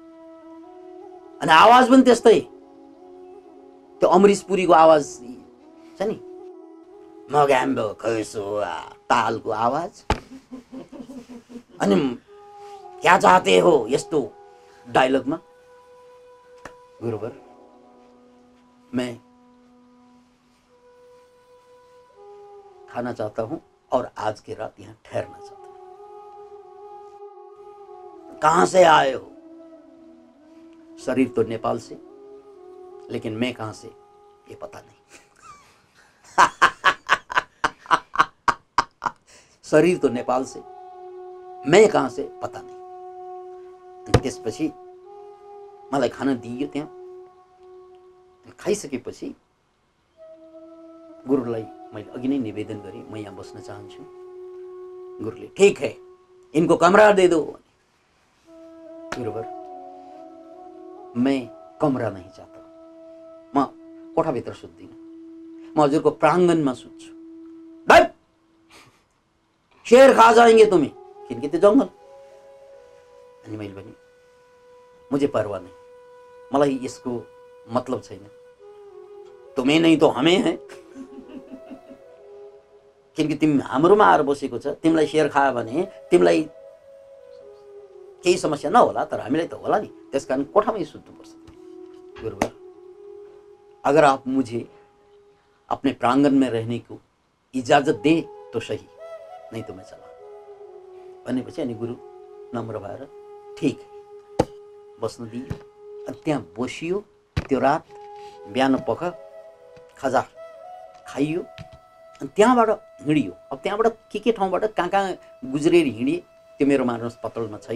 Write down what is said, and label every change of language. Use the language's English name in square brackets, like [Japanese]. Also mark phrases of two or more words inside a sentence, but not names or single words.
[Nepali] अनि आवाज पनि त्यस्तै, त्यो अमरीश पुरीको आवाज छ नि, मगाम्बो खैसो तालको आवाज। अनि [Hindi] क्या चाहते हो [Nepali] यस्तो डायलगमा, [Hindi] गुरुवर मैं खाना चाहता हूं और आज की रात यहाँ ठहरना चाहता हूं। कहां से आए हो? शरीर तो नेपाल से, लेकिन मैं कहां से ये पता नहीं। शरीर तो नेपाल से, मैं कहां से पता नहीं। [Nepali] त्यसपछि मलाई खाना दिइयो। त्यहाँ खाइसकेपछि गुरुलाई मैले अघि नै निवेदन गरेँ, म यहाँ बस्न चाहन्छु। [Hindi] गुरुले ठीक है, इनको कमरा दे दो। गुरुवर मैं कमरा नहीं चाहता, [Nepali] म कोठाभित्र सुत्दिनँ, म हजुरको प्राङ्गणमा सुत्छु। [Hindi] शेर खा जाएंगे तुम्हें, [Nepali] किनकि त्यो जङ्गल। अनि मैले भने [Hindi] मुझे परवाह नहीं, [Nepali] मलाई यसको मतलब छैन, [Hindi] तुम्हें नहीं तो हमें है। [Nepali] किनकि तिमी हाम्रोमा आएर बसेको छ, तिमीलाई शेर खायो भने तिमीलाई केही समस्या नहोला, तर हामीलाई त होला नि। त्यसकारण कोठामै सुत्नुपर्छ। [Hindi] गुरुवर अगर आप मुझे अपने प्रांगण में रहने को इजाजत दे तो सही, नहीं तो मैं चला। [Nepali] भनेपछि अनि गुरु नम्र भएर [Hindi] ठीक है [Nepali] बस्न दियो। अनि त्यहाँ बसियो। त्यो रात बिहान पख खाजा खाइयो। अनि त्यहाँबाट हिँडियो। अब त्यहाँबाट के ठाउँबाट कहाँ गुज्रेर हिँडिए त्यो मेरो मानस पत्रमा छैन।